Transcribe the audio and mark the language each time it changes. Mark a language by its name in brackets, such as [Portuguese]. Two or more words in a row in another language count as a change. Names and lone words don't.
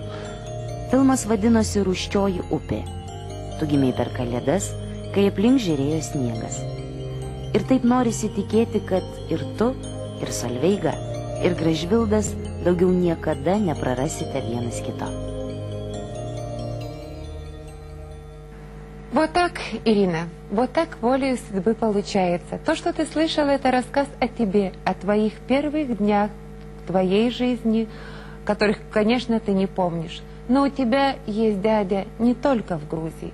[Lithuanian] Filmas vadinosi Rūsčioji upė. Tu gimei per Kalėdas, kai aplink žėrėjo sniegas. Ir taip norisi tikėti, kad ir tu, ir Solveiga, ir Gražvildas daugiau niekada непрорасите vienas kito. [Russian] Вот так, Ирина, вот так волею судьбы получается. То, что ты слышала, это рассказ о тебе, о твоих первых днях, твоей жизни, которых, конечно, ты не помнишь. Но у тебя есть дядя не только в Грузии.